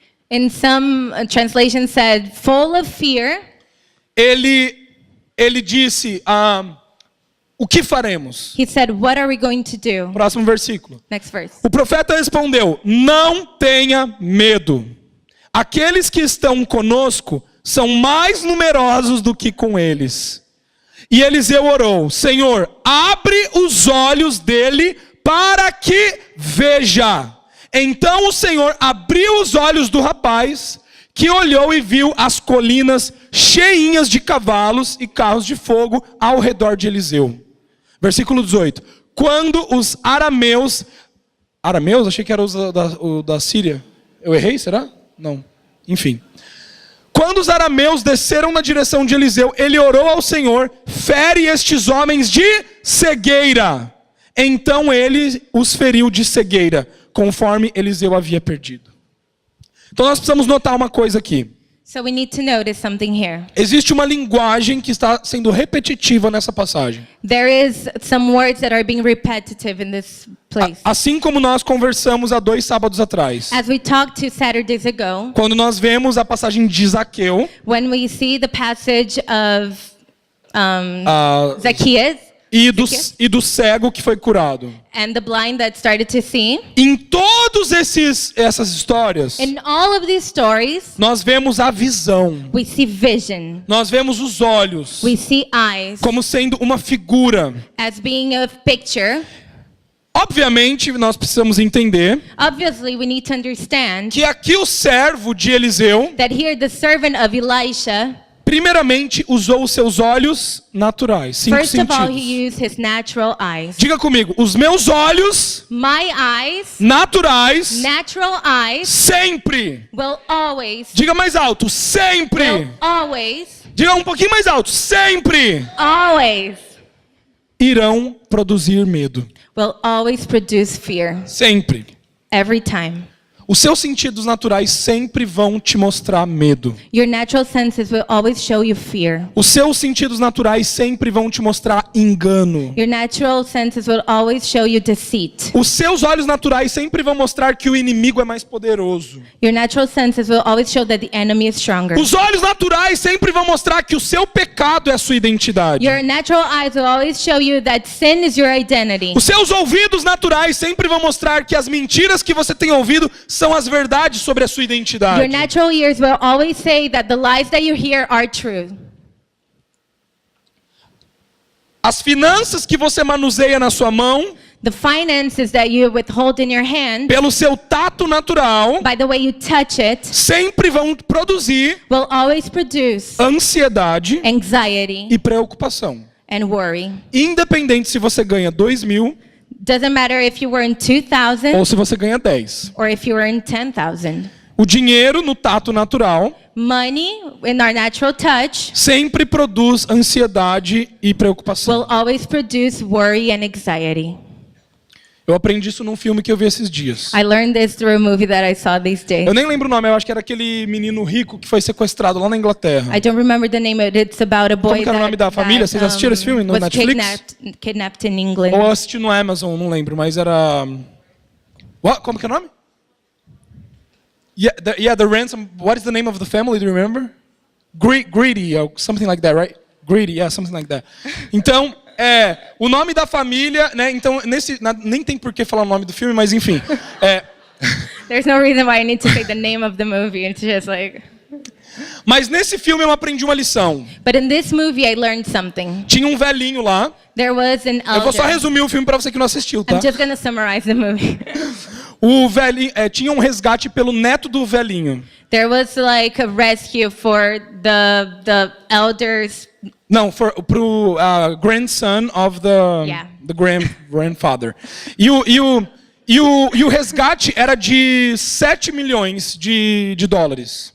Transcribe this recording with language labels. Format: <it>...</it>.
<en>In some translations said, full of fear.</en> <pt>Ele disse, o que faremos?</pt> <en>He said, what are we going to do?</en> <pt>Próximo versículo.</pt> <en>Next verse.</en> <pt>O profeta respondeu: não tenha medo. Aqueles que estão conosco são mais numerosos do que com eles. E Eliseu orou: Senhor, abre os olhos dele para que veja. Então o Senhor abriu os olhos do rapaz, que olhou e viu as colinas cheinhas de cavalos e carros de fogo ao redor de Eliseu. Versículo 18. Quando os arameus... Arameus? Achei que era o da Síria. Eu errei, será? Não. Enfim. Quando os arameus desceram na direção de Eliseu, ele orou ao Senhor: fere estes homens de cegueira. Então ele os feriu de cegueira, conforme Eliseu havia pedido. Então nós precisamos notar uma coisa aqui.</pt> <en>So we need to notice something here.</en> <pt>Existe uma linguagem que está sendo repetitiva nessa passagem.</pt> <en>There is some words that are being repetitive in this place.</en> <pt>Assim como nós conversamos há 2 sábados atrás.</pt> <en>As we talked 2 Saturdays ago,</en> <pt>Quando nós vemos a passagem de Zaqueu,</pt> <en>when we see the passage of</en> <pt>ah,</pt> <en>Zacchaeus</en> <pt>e do cego que foi curado.</pt> <en>and the blind that started to see,</en> <pt>Em todas essas histórias,</pt> <en>in all of these stories,</en> <pt>nós vemos a visão.</pt> <en>we see vision.</en> <pt>Nós vemos os olhos</pt> <en>We see eyes</en> <pt>como sendo uma figura.</pt> <en>as being a picture.</en> <pt>Obviamente, nós precisamos entender</pt> <en>Obviously, we need to understand</en> <pt>que aqui o servo de Eliseu,</pt> <en>that here the servant of Elisha,</en> <pt>primeiramente, usou os seus olhos naturais, 5</pt> <en>first of all, he</en> <pt>sentidos.</pt> <en>used his natural eyes.</en> <pt>Diga comigo, os meus olhos</pt> <en>My eyes,</en> <pt>naturais</pt> <en>natural eyes,</en> <pt>sempre.</pt> <en>will always,</en> <pt>Diga mais alto,</pt> <en>will</en> <pt>sempre.</pt> <en>always,</en> <pt>Diga um pouquinho mais alto, sempre</pt> <en>always,</en> <pt>irão produzir medo.</pt> <en>will always produce fear.</en> <pt>Sempre.</pt> <en>Every time.</en> <pt>Os seus sentidos naturais sempre vão te mostrar medo.</pt> <en>Your natural senses will always show you fear.</en> <pt>Os seus sentidos naturais sempre vão te mostrar engano.</pt> <en>Your natural senses will always show you deceit.</en> <pt>Os seus olhos naturais sempre vão mostrar que o inimigo é mais poderoso.</pt> <en>Your natural senses will always show that the enemy is stronger.</en> <pt>Os olhos naturais sempre vão mostrar que o seu pecado é a sua identidade.</pt> <en>Your natural eyes will always show you that sin is your identity.</en> <pt>Os seus ouvidos naturais sempre vão mostrar que as mentiras que você tem ouvido são as verdades sobre a sua identidade.</pt> <en>Your natural ears will always say that the lies that you hear are true.</en> <pt>As finanças que você manuseia na sua mão,</pt> <en>The finances that you withhold in your hand,</en> <pt>pelo seu tato natural,</pt> <en>by the way you touch it,</en> <pt>sempre vão produzir</pt> <en>will always produce</en> <pt>ansiedade</pt> <en>anxiety</en> <pt>e preocupação.</pt> <en>and worry.</en> <pt>Independente se você ganha 2.000</pt> <en>Doesn't matter if you earn 2,000</en> <pt>ou se você ganha 10.</pt> <en>or if you earn 10,000.</en> <pt>O dinheiro no tato natural</pt> <en>Money in our natural touch</en> <pt>sempre produz ansiedade e preocupação.</pt> <en>will always produce worry and anxiety.</en> <pt>Eu aprendi isso num filme que eu vi esses dias.</pt> <en>I learned this through a movie that I saw these days.</en> <pt>Eu nem lembro o nome, eu acho que era aquele menino rico que foi sequestrado lá na Inglaterra.</pt> <en>I don't remember the name of it. It's about a boy</en> <pt>Como que era o nome da família? Vocês assistiram esse filme no</pt> <en>was</en> <pt>Netflix?</pt> <en>kidnapped in England.</en> <pt>Ou eu assisti no Amazon, não lembro, mas era... Como que é o nome?</pt> <en>The ransom. What is the name of the family? Do you remember? Greedy, or something like that, right? Greedy, yeah, something like that.</en> <pt>Então, o nome da família, né? Então, nem tem por que falar o nome do filme, mas enfim.</pt> <en>There's no reason why I need to say the name of the movie. It's just like...</en> <pt>Mas nesse filme eu aprendi uma lição.</pt> <en>But in this movie, I learned something.</en> <pt>Tinha um velhinho lá.</pt> <en>There was an</en> <pt>Eu vou só</pt> <en>elder.</en> <pt>resumir o filme para você que não assistiu, tá?</pt> <en>I'm just going to summarize the movie.</en> <pt>O velhinho, tinha um resgate pelo neto do velhinho.</pt> <en>There was like a rescue for the elders.</en> <pt>Não, pro</pt> <en>grandson of the grandfather.</en> <pt>E o resgate era de 7 milhões de dólares.</pt>